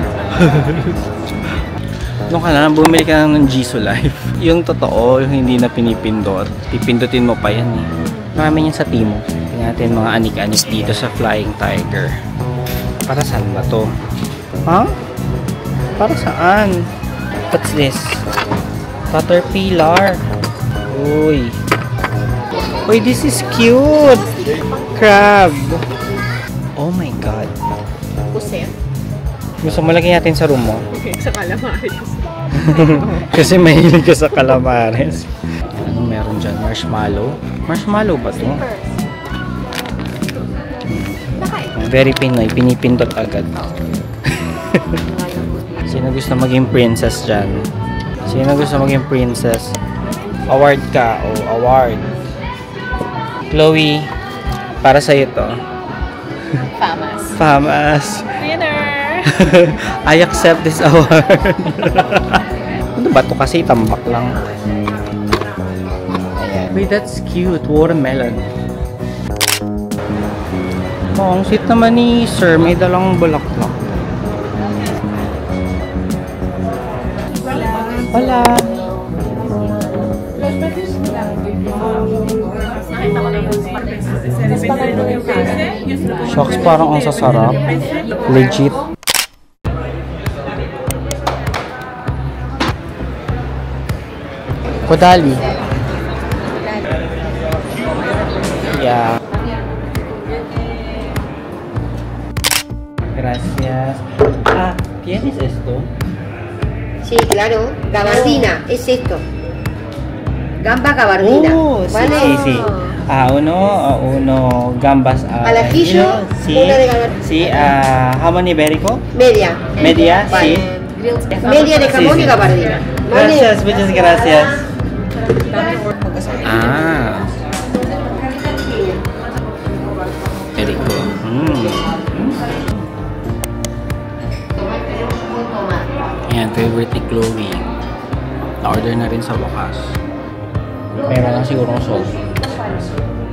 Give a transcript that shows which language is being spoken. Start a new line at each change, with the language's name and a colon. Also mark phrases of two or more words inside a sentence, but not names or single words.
Filipino: Doon ka na, bumili ka ng Jisoo Life. Yung totoo, yung hindi na pinipindot. Pipindutin mo pa yan eh. Marami yan sa Timo. Tingnan natin mga anik-anik dito sa Flying Tiger. Para saan ba to? Huh? Para saan?
English: What's this? Caterpillar. Uy. Uy, this is cute! Crab. Oh my God.
Filipino: Puset. Gusto mo lagyan natin sa room mo? Okay, sa calamares. Kasi mahilig ka sa calamares. Anong meron dyan? Marshmallow? Marshmallow ba ito?
English: Very Pinoy.
Filipino: Pinipindot agad. Sino gusto maging princess dyan? Sino gusto maging princess? Award ka. Oh, award. Chloe, para sa'yo to. Famas. Famas. Winner!
English: I accept this award.
Filipino: Ano ba ito kasi? Tambak lang.
English: Ayan. Wait, that's cute. Watermelon.
Filipino: Oh, ang sweet naman ni Sir. May dalang bulaklak. Wala. Shucks, parang ang sasarap. Legit. Kodali. Yeah.
Spanish: Gracias. Ah, ¿tienes esto? Sí, claro. Gabardina, es esto. Gamba gabardina. Oh, sí, ¿vale? sí, sí. Uno gambas. Al ajillo, sí. una de gabardina. Sí, jamón ibérico. Media. Media, sí. Media de jamón Sí, sí. y gabardina. ¿Vale? Gracias, muchas gracias. Ah. Ibérico.
Filipino: Ayan, favorite ni Chloe. Na-order na rin sa wakas. Meron lang sigurong sauce.